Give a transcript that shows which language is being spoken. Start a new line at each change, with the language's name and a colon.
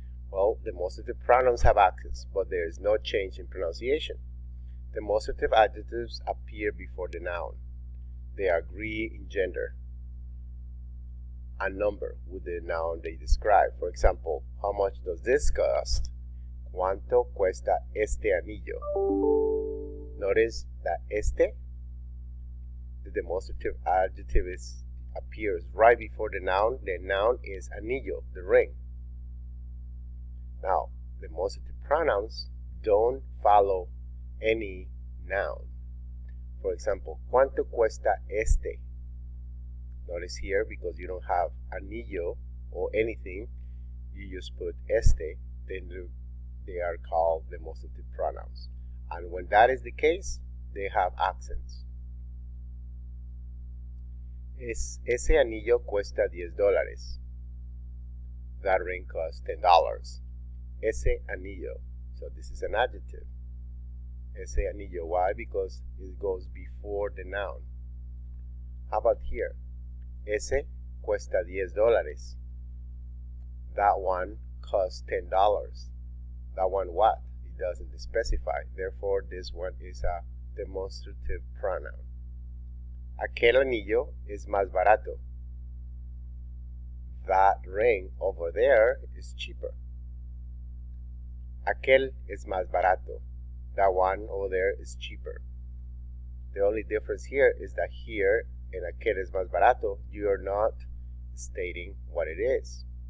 English: Well, demonstrative pronouns have accents, but there is no change in pronunciation. Demonstrative adjectives appear before the noun. They agree in gender and number with the noun they describe. For example, how much does this cost?
Spanish: ¿Cuánto cuesta este anillo?
English: Notice that este, the demonstrative adjective, appears right before the noun. The noun is anillo, the ring. Now, demonstrative pronouns don't follow any noun. For example,
Spanish: ¿cuánto cuesta este?
English: Notice here, because you don't have anillo or anything, you just put este, then they are called demonstrative pronouns. And when that is the case, they have accents.
Spanish: Ese anillo cuesta $10.
English: That ring costs $10.
Spanish: Ese anillo.
English: So this is an adjective.
Spanish: Ese anillo.
English: Why? Because it goes before the noun. How about here?
Spanish: Ese cuesta $10.
English: That one costs $10. That one what? It doesn't specify. Therefore, this one is a demonstrative pronoun.
Spanish: Aquel anillo es más barato.
English: That ring over there is cheaper.
Spanish: Aquel es más barato.
English: That one over there is cheaper. The only difference here is that here in
Spanish: aquel es más barato,
English: you are not stating what it is.